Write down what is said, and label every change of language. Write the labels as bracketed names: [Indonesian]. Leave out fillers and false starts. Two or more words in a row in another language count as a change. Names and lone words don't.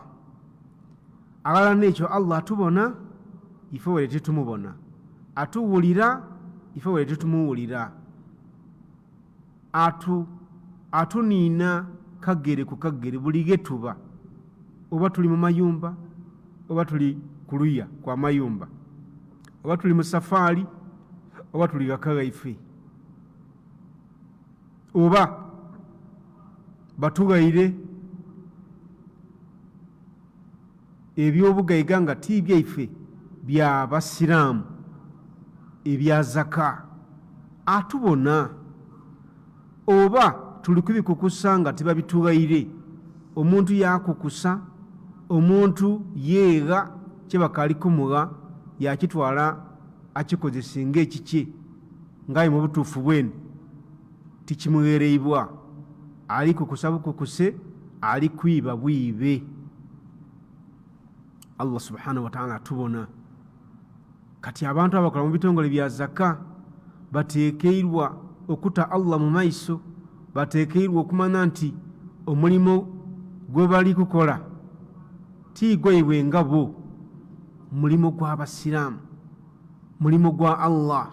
[Soga] Alala n'ekyo Allah atubona, ife wale tetumubona, atuwulira, ife wale tetumuwulira, atuniina kagere ku kagere buli getuba, oba tuli mu mayumba, oba tuli ku luya kwa mayumba, oba tuli mu safaari, oba tuli gaka gaife, oba batugaire ebyobugaiga nga ti byaife bya basiraamu ebya zaka, atubona. Oba tuli kubikukusa nga tibabitugaire, omuntu yakukusa, omuntu yeega kyebakaali kumuwa yakitwala akikozese ng'ekikye ng'aye mu butuufu bwene tikimuwereibwa, ali kukusa bukukuse, ali kwiba bwibe. Allah [Arabic] سبحانه وتعالى [Soga] atubona. Kati abantu abakola mu bitongole bya zaka bateekeirwa okuta Allah mu maiso, bateekeirwa okumanya nti omulimu gwe bali kukola ti gwaibwe nga bo, mulimu gw'abasiraamu, mulimu gwa Allah.